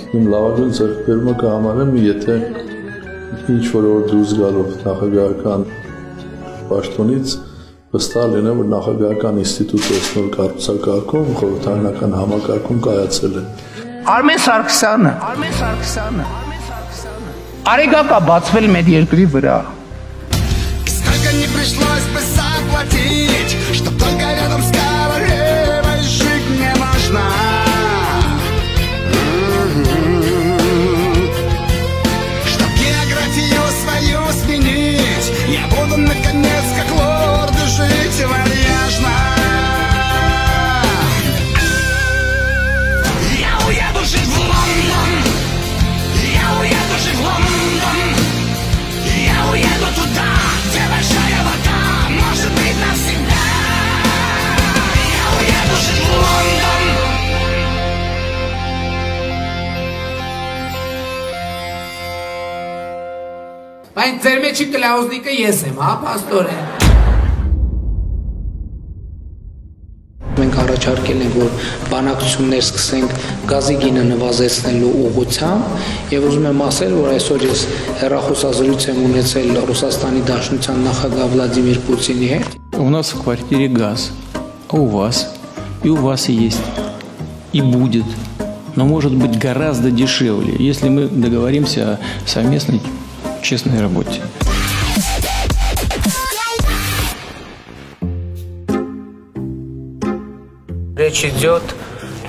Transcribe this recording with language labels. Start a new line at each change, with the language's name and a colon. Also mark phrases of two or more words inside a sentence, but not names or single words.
Armenian: Իմ լավագույն ձեռքբերումը կհամարեմ, եթե ինչ-որ օր դուրս գալով նախագահական պաշտոնից վստահ լինեմ, որ նախագահական ինստիտուտը նոր կառուցակարգում խորհրդարանական համակարգում կայացել է։ Արմեն Սարգսյանը արեգակ է բացվել մեր երկրի վրա։
Russian: Сколько не пришлось бы заплатить, чтоб только рядом с королевой жить не важно. Чтоб географию свою сменить, я буду наконец как лорд жить вальяжно. Я уеду жить в Лондон, я уеду жить в Лондон, я уеду туда, где большая вода, может быть навсегда. Я уеду жить в Лондон.
Armenian: Բայց ձեր մեջի կլաուզնիկը ես եմ, հա, պաստորեն։ Մենք առաջարկել ենք, որ բանակցություններ սկսենք գազի գինը նվազեցնելու ուղղությամբ եւ ուզում եմ ասել, որ այսօր ես հեռախոսազրույց եմ ունեցել Ռուսաստանի Դաշնության նախագահ Վլադիմիր Պուտինի հետ։
Russian: У нас в квартире газ, а у вас? И у вас есть, и будет, но может быть гораздо дешевле, если мы договоримся о совместной честной работе. Речь идет